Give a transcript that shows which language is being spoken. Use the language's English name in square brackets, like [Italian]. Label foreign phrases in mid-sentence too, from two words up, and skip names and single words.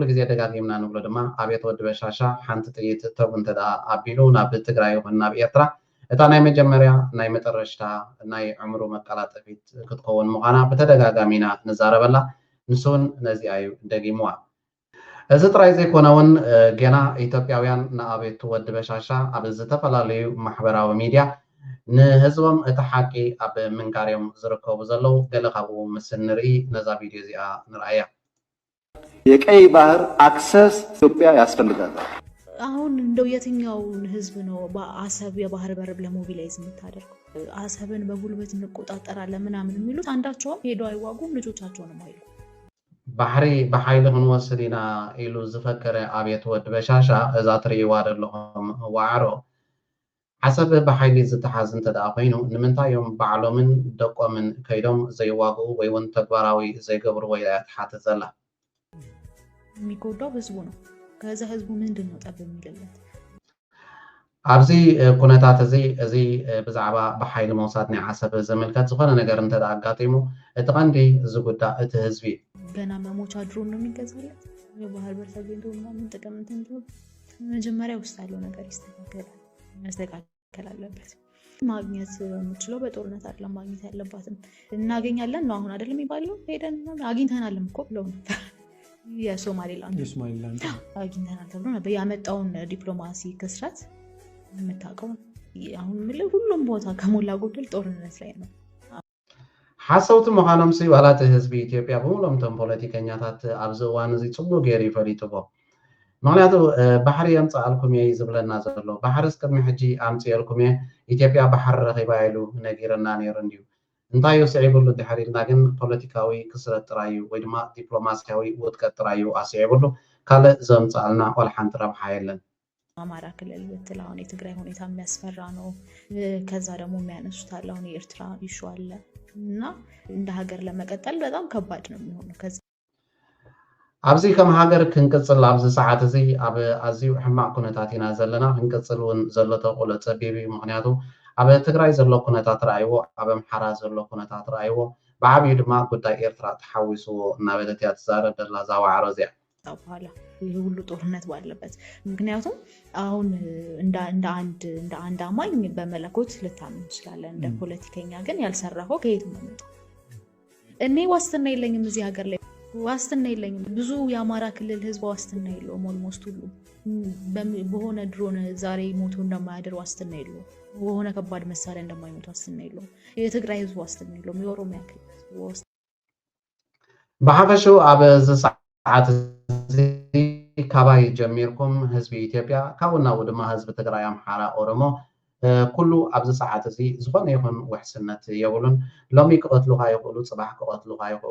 [Tigrinya] ግዜ ደጋጊምና ንብሎ ድማ ኣቤት ወዲ በሻሻ ሓንቲ ጥይት ተው እንተዳ ኣቢሉ ናብ ትግራይ ይኹን ናብ ኤርትራ እታ ናይ መጀመርያ ናይ መጨረሽታ ናይ ዕምሩ መቀላጠፊት ክትከውን ምዃና ብተደጋጋሚ ኢና ንዛረበላ ንሱ እውን ነዚኣ እዩ ደጊምዋ እዚ ጥራይ ዘይኮነ እውን ገና ኢትዮጵያውያን ንኣቤት ወዲ በሻሻ ኣብ ዝተፈላለዩ ማሕበራዊ ሚድያ ንህዝቦም እቲ ሓቂ ኣብ ምንጋርዮም ዝርከቡ ዘለው ገለ ካብኡ ምስ ንርኢ ነዛ ቪድዮ እዚኣ ንርኣያ [Amharic] የቀይ ባህር አክሰስ ኢትዮጵያ ያስፈልጋታል አሁን እንደው የትኛውን ህዝብ ነው በአሰብ የባህር በር ለሞቢላይዝ የምታደርገው? አሰብን በጉልበት እንቆጣጠራለን ምናምን የሚሉት አንዳቸውም ሄዶ አይዋጉም ልጆቻቸውንም አይሉ [Tigrinya] ባሕሪ ብሓይሊ ክንወስድ ኢና ኢሉ ዝፈከረ ኣቤት ወዲ በሻሻ እዛ ትሪእዋ ዘለኹም ዋዕሮ ዓሰብ ብሓይሊ ዝተሓዝ እንተደኣ ኮይኑ ንምንታይ እዮም ባዕሎምን ደቆምን ከይዶም ዘይዋግኡ ወይ እውን ተግባራዊ ዘይገብሩ ወይ ትሓትት ዘላ [Amharic] የሚጎዳው ህዝቡ ነው ከዛ ህዝቡ ምንድን ነው ጠብ የሚልለት [Tigrinya] ኣብዚ ኩነታት እዚ ብዛዕባ ብሓይሊ መውሳድ ናይ ዓሰብ ዝምልከት ዝኾነ ነገር እንተደኣ ኣጋጢሙ እቲ ቀንዲ ዝጉዳእ እቲ ህዝቢ [Amharic] ገና መሞቻ ድሮን ነው የሚገዛለት የባህር በር ተገኝቶ ምናምን ጥቅም እንትን መጀመሪያ ውስጥ ያለው ነገር መስተካከል አለበት። ማግኘት የምችለው በጦርነት አይደለም ማግኘት ያለባትም እናገኛለን ነው አሁን አይደለም የሚባለው ሄደን አግኝተናልም እኮ ብለው ነበር። የሶማሌላንድ አግኝተናል ተብሎ ነበር። ያመጣውን ዲፕሎማሲ ክስረት የምታውቀው አሁን ሁሉም ቦታ ከሞላ ጎደል ጦርነት ላይ ነው። [Tigrinya] ሓሰውቲ ምዃኖም ዋላት ህዝቢ ኢትዮጵያ ብምሎምቶም ፖለቲከኛታት ኣብዚ እዋን እዚ ፅቡቅ ገይሩ ይፈሊጥዎ። ምክንያቱ ባሕሪ የምፃኣልኩም እየ ዝብለና ዘሎ ባሕሪ ቅድሚ ሕጂ ኣምፅአልኩም እየ ኢትዮጵያ ባሕሪ ረኺባ ኢሉ ነጊረና ነይሩ እንድዩ እንታይ እዩ ስዒብሉ ድሕሪ ኢልና ግን ፖለቲካዊ ክስረት ጥራይ እዩ ወይ ድማ ዲፕሎማስያዊ ውጥቀት ጥራይ እዩ ኣስዒብሉ ካልእ ዘምፃኣልና ወላ ሓንቲ ረብሓ የለን። [Amharic] አማራ ክልል ብትል አሁን የትግራይ ሁኔታ የሚያስፈራ ነው። ከዛ ደግሞ የሚያነሱት አለ አሁን የኤርትራ ኢሹ አለ እና እንደ ሀገር ለመቀጠል በጣም ከባድ ነው የሚሆነው። ከዛ [Tigrinya] ኣብዚ ከም ሃገር ክንቅፅል ኣብዚ ሰዓት እዚ ኣብ ኣዝዩ ሕማቅ ኩነታት ኢና ዘለና ክንቅፅል እውን ዘሎ ተቁሎ ፀቢብ እዩ። ምክንያቱ ኣብ ትግራይ ዘሎ ኩነታት ረኣይዎ ኣብ ኣምሓራ ዘሎ ኩነታት ረኣይዎ ብዓብዩ ድማ ጉዳይ ኤርትራ ተሓዊስዎ እናበለት እያ ትዛረብ ዘላ እዛ ዋዕሮ እዚኣ [Amharic] በኋላ ይህ ሁሉ ጦርነት ባለበት። ምክንያቱም አሁን እንደ አንድ አማኝ በመለኮት ልታምን ትችላለህ። እንደ ፖለቲከኛ ግን ያልሰራኸው ከየት ነው የሚመጣው? እኔ ዋስትና የለኝም እዚህ ሀገር ላይ ዋስትና የለኝም። ብዙ የአማራ ክልል ህዝብ ዋስትና የለውም። ኦልሞስት ሁሉ በሆነ ድሮን ዛሬ ሞቶ እንደማያድር ዋስትና የለውም። በሆነ ከባድ መሳሪያ እንደማይሞት ዋስትና የለውም። የትግራይ ህዝብ ዋስትና የለውም። የኦሮሚያ ክልል [Tigrinya] ብሓፈሹ ኣብ ሰዓት ካባይ ጀሚርኩም ህዝቢ ኢትዮጵያ ካብኡ ናብኡ ድማ ህዝቢ ትግራይ ኣምሓራ ኦሮሞ ኩሉ ኣብዚ ሰዓት እዚ ዝኾነ ይኹን ውሕስነት የብሉን። ሎሚ ክቐትሉካ ይኽእሉ ፅባሕ ክቐትሉካ ይኽእሉ